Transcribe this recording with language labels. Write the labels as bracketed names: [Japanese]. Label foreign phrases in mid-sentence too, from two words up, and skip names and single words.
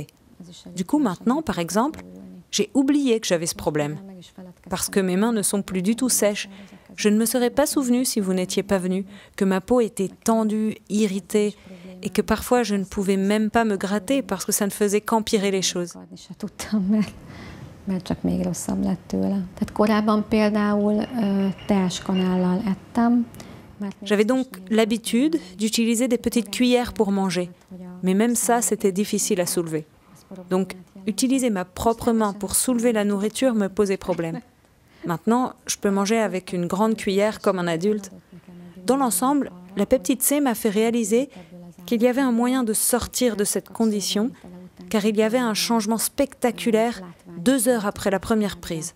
[French] Du coup, maintenant, par exemple, j'ai oublié que j'avais ce problème. Parce que mes mains ne sont plus du tout sèches. Je ne me serais pas souvenu, si vous n'étiez pas venu, que ma peau était tendue, irritée, et que parfois je ne pouvais même pas me gratter parce que ça ne faisait qu'empirer les choses. [Hungarian] Mert csak még rosszabb lett tőle. Tehát korábban például teáskanállal ettem. [French] J'avais donc l'habitude d'utiliser des petites cuillères pour manger. Mais même ça, c'était difficile à soulever. Donc, utiliser ma propre main pour soulever la nourriture me posait problème. Maintenant, je peux manger avec une grande cuillère comme un adulte. Dans l'ensemble, la peptide C m'a fait réaliser qu'il y avait un moyen de sortir de cette condition, car il y avait un changement spectaculaire 2 heures après la première prise.